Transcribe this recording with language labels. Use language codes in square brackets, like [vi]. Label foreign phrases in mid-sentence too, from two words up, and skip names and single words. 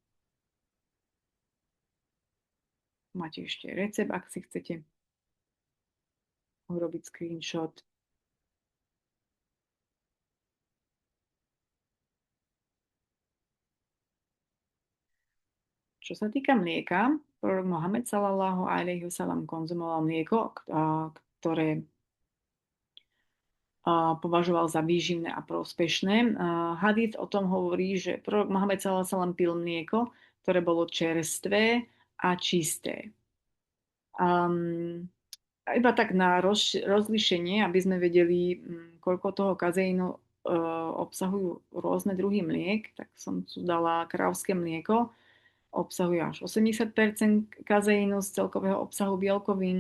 [sk] Máte ešte recept, ak si chcete urobiť screenshot. Čo sa týka mlieka, prorok Mohamed [ar] صلى الله عليه وسلم [sk] konzumoval mlieko, ktoré považoval za výživné a prospešné. Hadith o tom hovorí, že prorok Mohamed [ar] صلى الله عليه وسلم [sk] pil mlieko, ktoré bolo čerstvé a čisté. Iba tak na rozlíšenie, aby sme vedeli, koľko toho kazeínu obsahujú rôzne druhy mliek, tak som tu dala krávské mlieko, obsahuje až 80% kazeínu z celkového obsahu bielkovín.